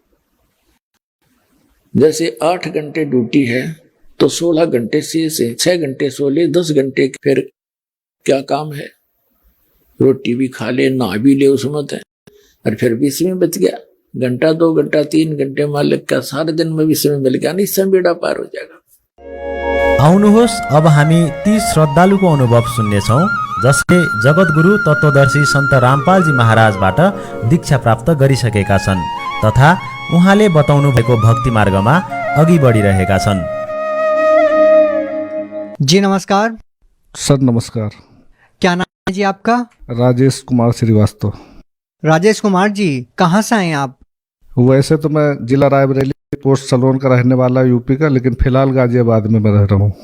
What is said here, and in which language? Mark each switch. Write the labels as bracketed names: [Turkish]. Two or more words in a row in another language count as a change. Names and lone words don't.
[Hindi] जैसे 8 घंटे ड्यूटी है तो 16 घंटे से 6 घंटे सो ले, 10 घंटे फिर क्या काम है, रोटी भी खा ले, नहा भी ले उस मत है, और फिर भी समय बच गया, घंटा 2 घंटा 3 घंटे मालिक का सारे दिन में भी समय मिल गया, नहीं समय बेड़ा पार हो जाएगा। [Nepali] आउनुहोस् अब हामी ती श्रद्धालुको अनुभव सुन्नेछौँ जसले जगतगुरु तत्त्वदर्शी सन्त रामपालजी महाराजबाट दीक्षा प्राप्त गरिसकेका छन् तथा उहाँले बताउनु भएको भक्ति मार्गमा अघि बढिरहेका छन्। [Hindi] जी नमस्कार सर। नमस्कार। क्या नाम है जी आपका? राजेश कुमार श्रीवास्तव। राजेश कुमार जी, कहाँ से आए हैं आप? वैसे तो मैं जिला रायबरेली पोस्ट सलोन का रहने वाला यूपी का, लेकिन फिलहाल गाजियाबाद में मैं रह रहा हूँ।